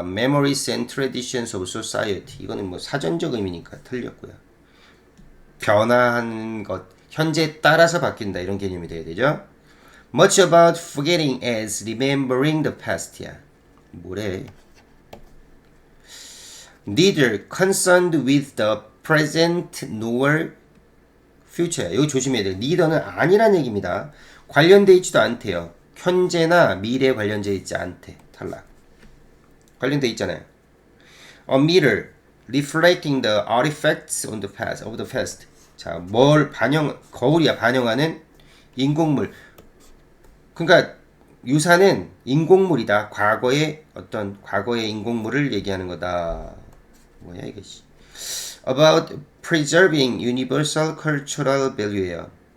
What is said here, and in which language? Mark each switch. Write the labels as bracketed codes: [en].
[en] Memories and Traditions of Society. [ko] 이거는 뭐 사전적 의미니까 틀렸고요. 변화한 것, 현재에 따라서 바뀐다. 이런 개념이 돼야 되죠. [en] Much about forgetting as remembering the past야. [ko] 뭐래? [en] Neither concerned with the present nor future. [ko] 여기 조심해야 돼요. neither는 아니란 얘기입니다. 관련돼 있지도 않대요. 현재나 미래에 관련돼 있지 않대. 탈락. 관련돼 있잖아요. [en] A mirror reflecting the artifacts of the past. [ko] 자, 뭘 거울이야 반영하는 인공물. 그러니까 유산은 인공물이다. 과거의 인공물을 얘기하는 거다. 뭐야 이게? [en] About preserving universal cultural value예요.